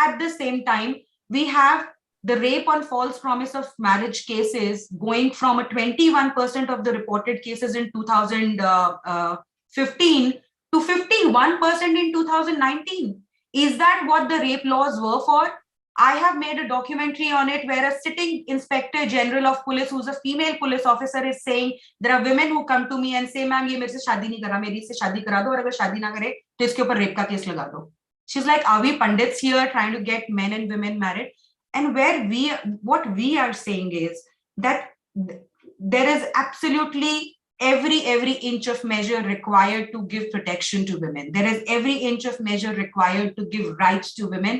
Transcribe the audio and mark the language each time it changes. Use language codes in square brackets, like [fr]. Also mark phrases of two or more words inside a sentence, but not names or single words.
[en] But at the same time, we have the rape on false promise of marriage cases going from a 21% of the reported cases in 2015 to 51% in 2019. Is that what the rape laws were for? I have made a documentary on it where a sitting Inspector General of Police, who's a female police officer, is saying there are women who come to me and say, "Ma'am, [hi] ये मेरे से शादी नही करा, मेरी से शादी करा दो, और अगर शादी ना करे, तो इसके ऊपर rape का case लगा दो." [en] She's like, are we pandits here trying to get men and women married? And what we are saying is that there is absolutely every inch of measure required to give protection to women. There is every inch of measure required to give rights to women.